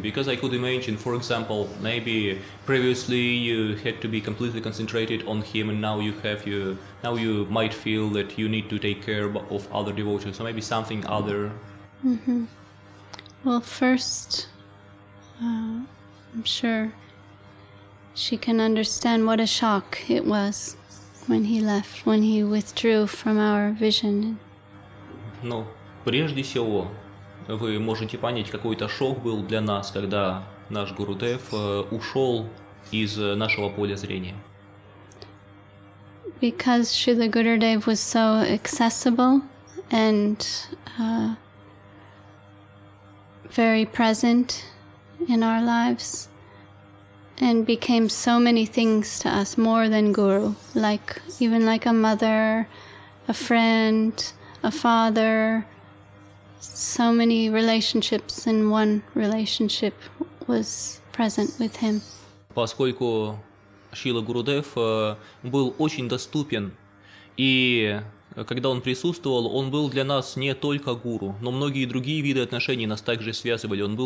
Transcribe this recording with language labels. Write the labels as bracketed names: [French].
[English] Because I could imagine, for example, maybe previously you had to be completely concentrated on him, and now you might feel that you need to take care of other devotees, so maybe something other. Mm-hmm. Well, first, I'm sure she can understand what a shock it was when he left, when he withdrew from our vision. [Russian] Ну, прежде всего, вы можете понять, какой-то шок был для нас, когда наш Гурудев ушел из нашего поля зрения. [English] Because Srila Gurudev was so accessible and very present in our lives, and became so many things to us, more than Guru, even like a mother, a friend, a father. So many relationships in one relationship was present with him. [Russian] Поскольку Шрила Гурудев был очень доступен, и когда он присутствовал, он был для нас не только гуру, но многие другие виды отношений нас также связывали.